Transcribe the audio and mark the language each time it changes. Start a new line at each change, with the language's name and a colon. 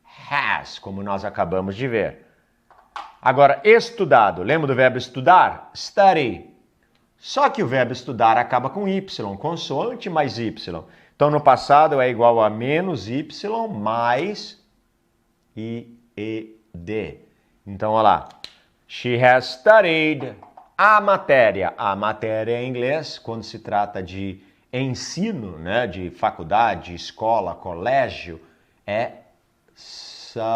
Portuguese: Has, como nós acabamos de ver. Agora, estudado. Lembra do verbo estudar? Study. Só que o verbo estudar acaba com y, consoante mais y. Então, no passado é igual a menos y mais ied. Então, olha lá.
English: She has studied
Portuguese: a matéria. A matéria em inglês, quando se trata de ensino, né, de faculdade, escola, colégio, é subject.